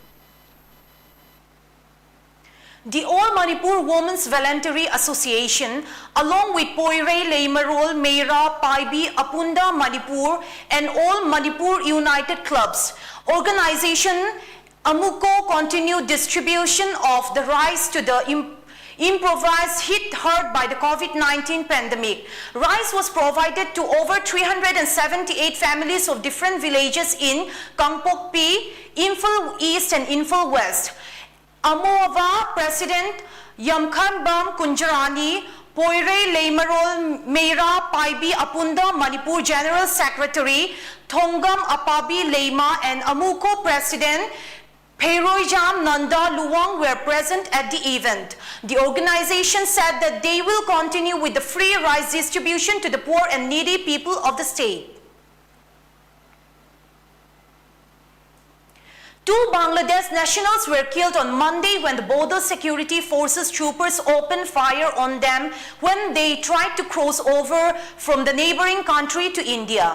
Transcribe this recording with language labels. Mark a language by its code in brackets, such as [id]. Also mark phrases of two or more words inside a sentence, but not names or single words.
[en] The All Manipur Women's Voluntary Association, along with Poirei Leimarol, Meira, Paibi, Apunda, Manipur, and All Manipur United Clubs, organization Amuko continued distribution of the rice to the improvised hit hurt by the COVID-19 pandemic. Rice was provided to over 378 families of different villages in Kangpokpi, Imphal East and Imphal West. Amoava President Yamkhan Bam Kunjarani, Poirei Leimarol Meira Paibi Apunda Manipur General Secretary Thongam Apabi Leima and Amuko President Peiroijam Nanda Luwang were present at the event. The organization said that they will continue with the free rice distribution to the poor and needy people of the state. Two Bangladesh nationals were killed on Monday when the border security forces troopers opened fire on them when they tried to cross over from the neighboring country to India.